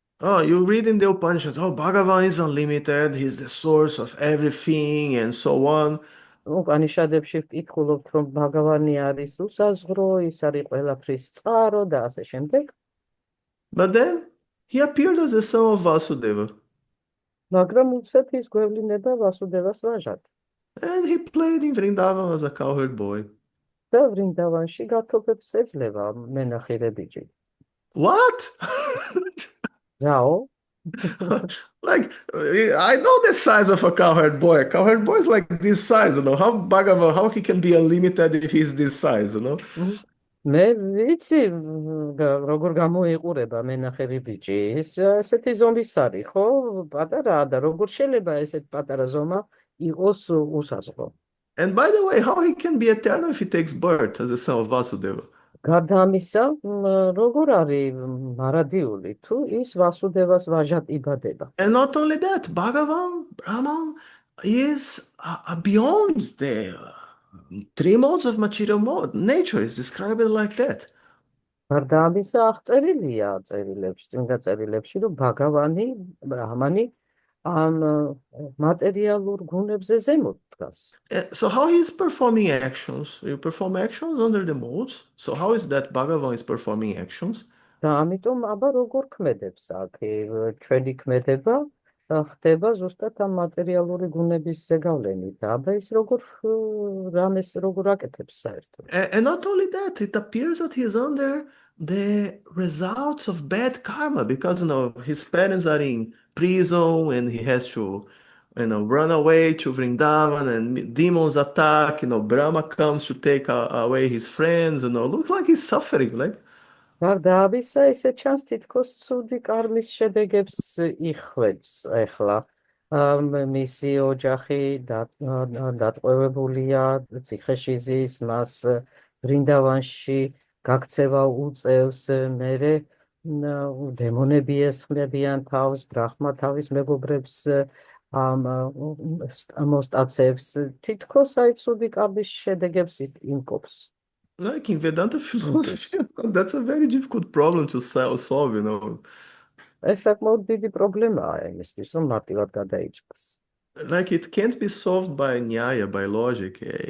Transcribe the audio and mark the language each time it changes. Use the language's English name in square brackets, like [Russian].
[English] Oh, you read in the Upanishads, oh, Bhagavan is unlimited, he's the source of everything, and so on. [Georgian] უპანიშადებში ვკითხულობთ, რომ ბაგავანი არის უსაზღვრო, ის არის ყველაფრის წყარო და ასე შემდეგ. [English] But then he appeared as the son of Vasudeva. [Georgian] მაგრამ უცებ ის გვევლინება ვასუდევას ვაჟად. [English] And he played in Vrindavan as a cowherd boy. [Georgian] და ვრინდავანში გათოფებს ეძლევა მენახირე ბიჭი. [English] What? [Georgian] რაო? [English] Like, I know the size of a cowherd boy. A cowherd boy is like this size, How Bhagavan, how he can be unlimited if he's this size, [Georgian] მე ვიცი როგორ გამოიყურება მენახერი ბიჭი. ეს ესეთი ზომის არის, ხო? პატარაა და როგორ შეიძლება ესეთ პატარა ზომა იყოს უსაზღვრო. [English] And by the way, how he can be eternal if he takes birth as the son of Vasudeva? [Georgian] გარდა ამისა, როგორ არის მარადიული, თუ ის ვასუდევას ვაჟად იბადება. [English] And not only that, Bhagavan, Brahman, is beyond the 3 modes of material mode. Nature is described like that. [Georgian] გარდა ამისა, აღწერილია წერილებში, წმინდა წერილებში, რომ ბაგავანი, ბრაჰმანი ამ მატერიალურ გუნებზე ზემოთ დგას. [English] So how he is performing actions? You perform actions under the modes. So how is that Bhagavan is performing actions? [Georgian] და ამიტომ აბა როგორ ქმედებს აქ ჩვენი ქმედება ხდება ზუსტად ამ მატერიალური გუნების ზეგავლენით. აბა ის როგორ რამეს როგორ აკეთებს საერთოდ. [English] And not only that, it appears that he is under the results of bad karma because his parents are in prison and he has to run away to Vrindavan and demons attack. Brahma comes to take away his friends. Looks like he's suffering, like. [Georgian] გარდა ამისა, ესე ჩანს თითქოს ცუდი კარმის შედეგებს იხვეწ ახლა. მისი ოჯახი დატყვევებულია, ციხეში ზის, მას ვრინდავანში გაქცევა უწევს, მერე დემონები ესხმებიან თავს, ბრაჰმა თავის მეგობრებს მოსტაცებს, თითქოს აი ცუდი კάρმის შედეგებს იმკობს. [English] Like in Vedanta philosophy, that's a very difficult problem to solve, [Georgian] ეს საკმაოდ დიდი პრობლემაა იმისთვის, რომ მარტივად გადაიჭრას. [English] Like it can't be solved by nyaya, by logic.